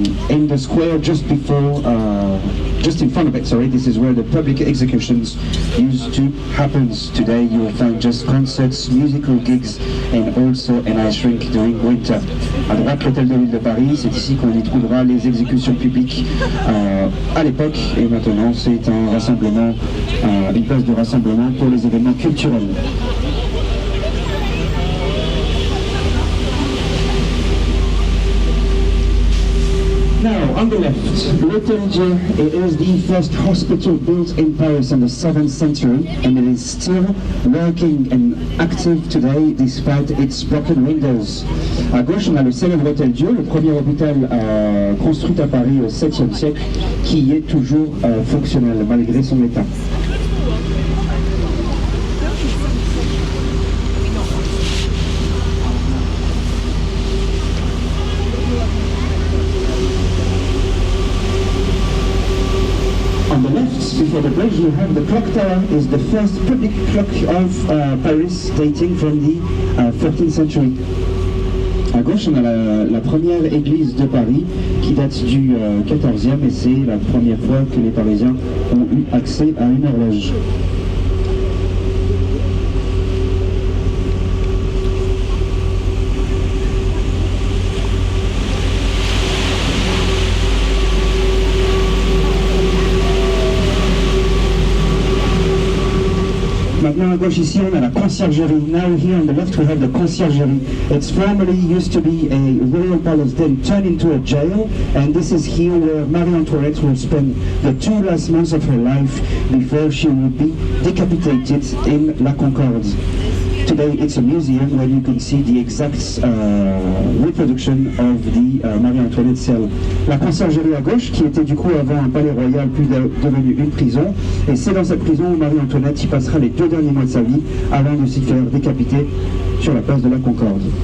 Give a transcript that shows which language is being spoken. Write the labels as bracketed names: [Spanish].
[English] In the square just before, just in front of it, sorry, this is where the public executions used to happen. Today you will find just concerts, musical gigs, and also an ice rink during winter. [French] À droite, l'hôtel de l'île de Paris, c'est ici qu'on y trouvera les exécutions publiques à l'époque, et maintenant c'est un rassemblement, une place de rassemblement pour les événements culturels. [English] On the left, l'Hôtel Dieu is the first hospital built in Paris in the 7th century, and it is still working and active today despite its broken windows. [French] À gauche, on a le célèbre Hôtel Dieu, le premier hôpital construit à Paris au 7e siècle, qui est toujours fonctionnel malgré son état. [English] On the left, before the bridge, you have the clock tower. Is the first public clock of Paris, dating from the 13th century. [French] À gauche, on a la première église de Paris qui date du 14e, et c'est la première fois que les Parisiens ont eu accès à une horloge. Maintenant à gauche ici on a la conciergerie. [English] Now here on the left we have the conciergerie. It's formerly used to be a royal palace, then turned into a jail, and this is here where Marie Antoinette will spend the 2 last months of her life before she will be decapitated in La Concorde. Today it's a museum where you can see the exact reproduction of the Marie-Antoinette cell. [French] La conciergerie à gauche, qui était du coup avant un palais royal, puis devenu une prison, et c'est dans cette prison où Marie-Antoinette y passera les 2 derniers mois de sa vie avant de s'y faire décapiter sur la place de la Concorde.